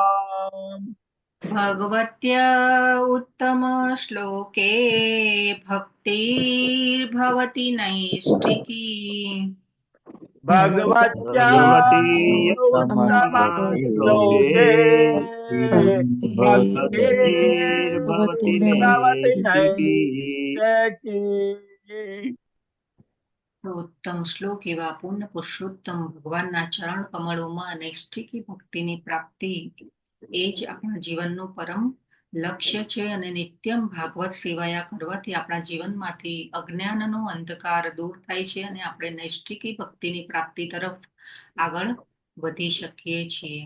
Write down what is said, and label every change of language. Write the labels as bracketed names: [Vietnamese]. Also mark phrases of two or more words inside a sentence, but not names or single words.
[Sanskrit] भगवत्या उत्तमश्लोके भक्तिर्भवति नैष्ठिकी. भगवत्या उत्तम भक्ति ભક્તિ Bhavati નૈષ્ઠિકી. Naistaki. [Gujarati] તો ઉત્તમ શ્લોક એવા પૂર્ણ પુરુષોત્તમ ભગવાનના ચરણ કમળોમાં નૈષ્ઠિકી ભક્તિની પ્રાપ્તિ એ જ આપણા જીવનનું પરમ લક્ષ્ય છે અને [Sanskrit] નિત્યમ ભાગવત સેવાયા [Gujarati] કરવાથી આપણા જીવનમાંથી અજ્ઞાનનો અંધકાર દૂર થાય છે અને આપણે નૈષ્ઠિકી ભક્તિની પ્રાપ્તિ તરફ આગળ વધી શકીએ છીએ.